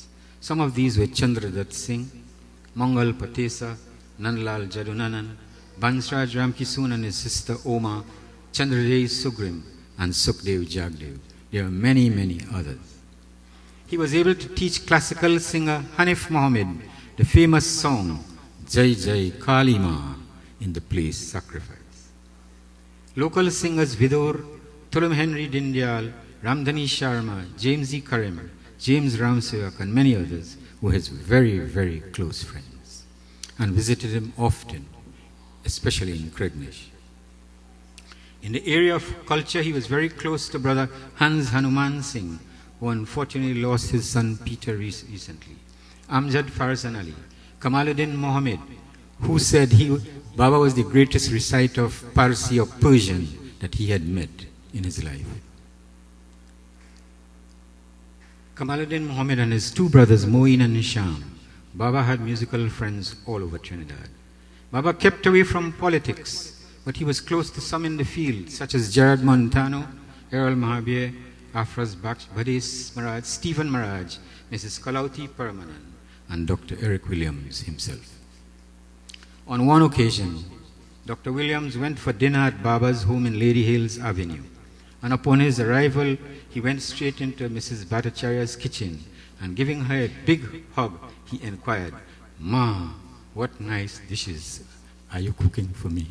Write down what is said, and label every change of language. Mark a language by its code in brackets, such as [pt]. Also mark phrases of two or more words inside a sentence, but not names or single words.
[en] Some of these were Chandradat Singh, Mangal Patesa, Nandlal Jadunanan, Bansraj Ramkisoon and his sister Oma, Chandradev Sugrim, and Sukhdev Jagdev. There are many, many others. He was able to teach classical singer Hanif Mohammed the famous song Jai Jai Kali Ma in the place Sacrifice. Local singers Vidur, Thulam Henry Dindyal, Ramdhani Sharma, James E. Karim, James Ramsevak, and many others were his very, very close friends and visited him often, especially in Krignish. In the area of culture, he was very close to brother Hans Hanuman Singh, who unfortunately lost his son Peter recently, Amjad Farzan Ali, Kamaluddin Mohammed, who said Baba was the greatest reciter of Parsi or Persian that he had met in his life. Kamaluddin Muhammad and his two brothers, Moeen and Nisham, Baba had musical friends all over Trinidad. Baba kept away from politics, but he was close to some in the field, such as Gerard Montano, Errol Mahabir, Afraz Baksh, Badis Maraj, Stephen Maraj, Mrs. Kalauti Permanan, and Dr. Eric Williams himself. On one occasion, Dr. Williams went for dinner at Baba's home in Lady Hills Avenue, and upon his arrival, he went straight into Mrs. Bhattacharya's kitchen, and giving her a big hug, he inquired, "Ma, what nice dishes are you cooking for me?"